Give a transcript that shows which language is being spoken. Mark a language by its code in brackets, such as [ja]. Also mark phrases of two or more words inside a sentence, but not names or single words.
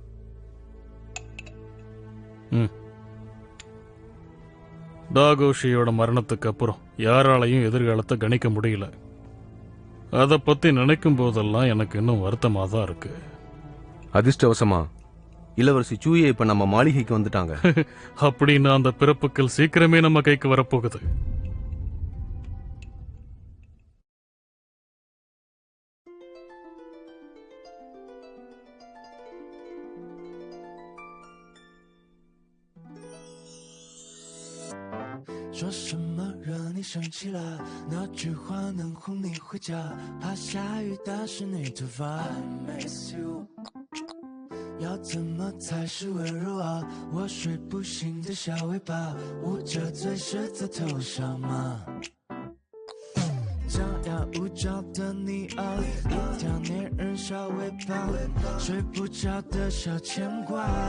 [ta] தாகோஷியோட மரணத்துக்கு அப்புறம் யாராலையும் எதிர்காலத்தை கணிக்க முடியல. அதை பத்தி நினைக்கும் போதெல்லாம் எனக்கு இன்னும் வருத்தமா தான் இருக்கு. அதிர்ஷ்டவசமா இளவரசி சூயே இப்ப நம்ம மாளிகைக்கு வந்துட்டாங்க. அப்படின்னு அந்த பிறப்புக்கள் சீக்கிரமே நம்ம கைக்கு வரப்போகுது. [zh] 说什么惹你生气了？哪句话能哄你回家？怕下雨打湿你头发。 [en] I miss you。 [zh] 要怎么才是温柔啊？我睡不醒的小尾巴，捂着嘴是在头上吗？张牙舞爪的你啊，一条粘人小尾巴，睡不着的小牵挂。